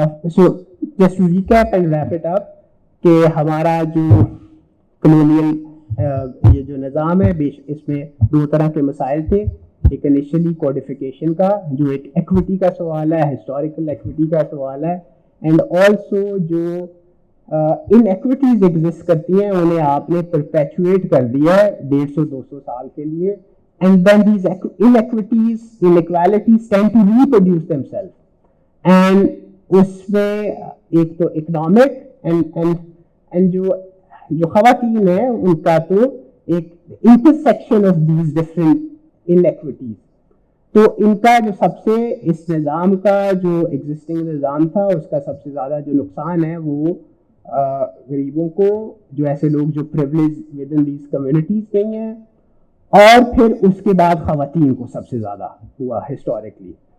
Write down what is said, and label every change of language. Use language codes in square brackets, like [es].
[en] so just to recap and wrap it up [ur] کہ ہمارا جو کلونیل یہ جو نظام ہے اس میں دو طرح کے مسائل تھے. ایک انیشلی کوڈیفیکیشن کا جو ایک ایکویٹی کا سوال ہے, ہسٹوریکل ایکویٹی کا سوال ہے, اینڈ آلسو جو ان ایکویٹیز ایگزسٹ کرتی ہیں انہیں آپ نے پرپیچویٹ کر دیا ہے 150-200 سال کے لیے. [en] And then these inequities, inequalities tend to reproduce themselves. [ur] And اس میں ایک تو economic and جو خواتین ہیں ان کا تو ایک [en] intersection of these different inequities. [ur] تو ان کا جو سب سے اس نظام کا جو ایگزسٹنگ نظام تھا اس کا سب سے زیادہ جو نقصان ہے وہ غریبوں کو, جو ایسے لوگ جو [en] privileged within these communities [ur] نہیں ہیں, اور پھر اس کے بعد خواتین کو سب سے زیادہ ہوا ہسٹوریکلی.